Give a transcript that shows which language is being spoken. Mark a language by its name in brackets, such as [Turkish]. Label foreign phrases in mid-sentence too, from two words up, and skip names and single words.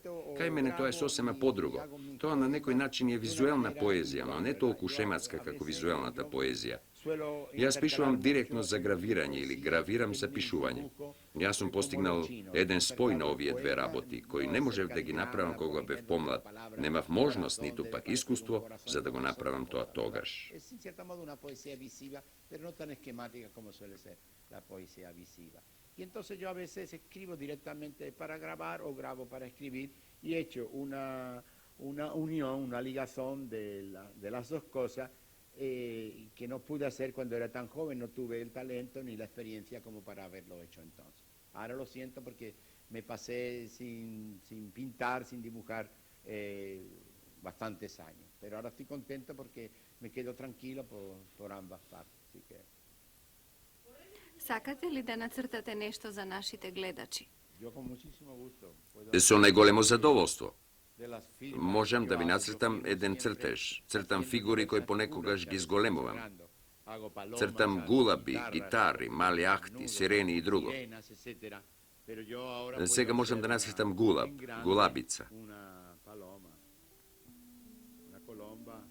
[Macedonian] Кај мене тоа е сосема подруго. Тоа на некој начин е визуелна поезија, но не толку шематска како визуелната поезија. Јас пишувам директно за гравирање или гравирам за пишување. Јас сум постигнал еден спој на овие две работи, кои не можев да ги направам кога бев помлад. Немав можност, ниту пак искуство, за да го направам тоа тогаш. [Spanish] Y entonces yo a veces escribo directamente para grabar o grabo para escribir y he hecho una unión, una ligazón de las dos cosas que no pude hacer cuando era tan joven, no tuve el talento ni la experiencia como para haberlo hecho entonces. Ahora lo siento porque me pasé sin pintar, sin dibujar bastantes años, pero ahora estoy contento porque me quedo tranquilo por ambas partes. Así que... [Macedonian] Сакате ли да нацртате нешто за нашите гледачи? [Spanish] Yo con muchísimo gusto puedo [Macedonian] Со најголемо задоволство. [Spanish] de las firmas [Macedonian] Можам [Spanish] que [Macedonian] да [Spanish] yo [Macedonian] ви [Spanish] hago, yo [Macedonian] нацртам [Spanish] firmo [Macedonian] еден [Spanish] siempre [Macedonian] цртеж. Цртам [Spanish] haciendo [Macedonian] фигури кои [Spanish] diversas [Macedonian] понекогаш [Spanish] figuras [Macedonian] ги [Spanish] que [Macedonian] зголемувам. [Spanish] hago palomas, [Macedonian] Цртам [Spanish] hago [Macedonian] гулаби, [Spanish] guitarras, [Macedonian] гитари, мали ахти, [Spanish] desnudos, [Macedonian] сирени и друго. [Spanish] sirenas, etcétera. Pero yo ahora puedo [Macedonian] Сега можам [Spanish] hacer [Macedonian] да [Spanish] una [Macedonian] нацртам гулаб, [Spanish] en grande, [Macedonian] гулабица. [Spanish] una paloma, una colomba.